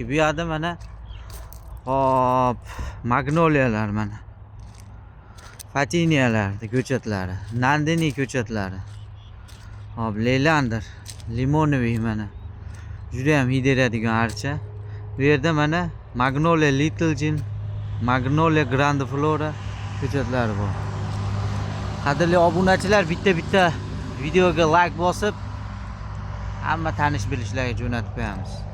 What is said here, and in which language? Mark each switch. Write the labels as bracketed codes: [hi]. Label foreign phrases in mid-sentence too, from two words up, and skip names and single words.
[uz] Bu yerda mana hop magnoliyalar mana. Fatiniyalar ko'chatlari, nandini ko'chatlari. Hop leylander, limonoviy mana. Juda ham hid beradigan archa. Bu yerda mana magnolia little gin, magnolia grande flora ko'chatlari bor. Qadrli obunachilar, bitta videoga like bosib, hamma tanish bilishlarga jo'natib qo'yamiz.